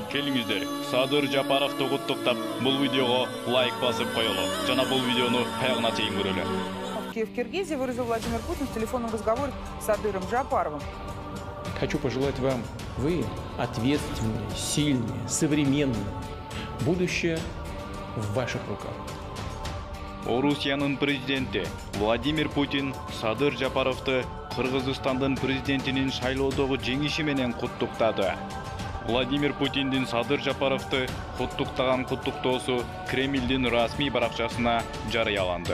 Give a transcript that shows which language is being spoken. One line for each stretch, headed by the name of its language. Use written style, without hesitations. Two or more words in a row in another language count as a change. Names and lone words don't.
Kyrgyz: Келиңиздер, Садыр Жапаровду куттуктап, бул видеого лайк басып коелу. Жана бул видеону аягына чейин көрөлү.
Russian: В Киев-Киргизии выразил Владимир Путин в телефонном разговоре с Садыром Жапаровым. Хочу пожелать вам, вы ответственные, сильные, современные. Будущее в ваших руках.
Kyrgyz: Орусиянын президенти Владимир Путин Садыр Жапаровду Кыргызстандын президентинин шайлоодогу жеңиши менен куттуктады. Владимир Путиндин Садыр Жапаровду куттуктаган куттуктоосу Кремлдин расмий баракчасына жарыяланды.